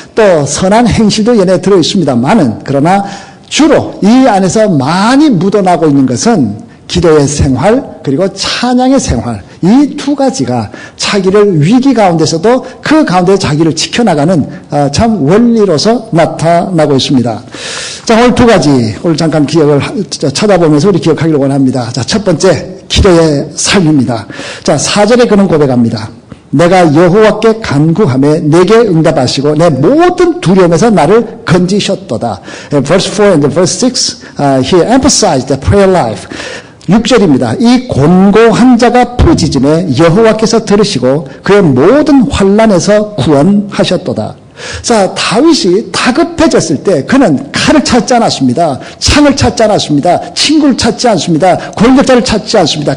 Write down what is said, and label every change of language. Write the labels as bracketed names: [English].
[Korean] 또 선한 행실도 이 안에 들어있습니다만은, 그러나 주로 이 안에서 많이 묻어나고 있는 것은 기도의 생활, 그리고 찬양의 생활, 이 두 가지가 자기를 위기 가운데서도 그 가운데 자기를 지켜나가는 참 원리로서 나타나고 있습니다. 자, 오늘 두 가지, 오늘 잠깐 기억을 쳐다보면서 우리 기억하기를 원합니다. 자, 첫 번째, 기도의 삶입니다. 자, 4절에 그는 고백합니다. 내가 여호와께 간구하며 내게 응답하시고 내 모든 두려움에서 나를 건지셨도다. [English] Verse 4 and verse 6, he emphasized the prayer life. [Korean] 6절입니다. 이 곤고한 자가 부르짖음에 여호와께서 들으시고 그의 모든 환난에서 구원하셨도다. 자, 다윗이 다급해졌을 때 그는 칼을 찾지 않았습니다. 창을 찾지 않았습니다. 친구를 찾지 않습니다. 권력자를 찾지 않습니다.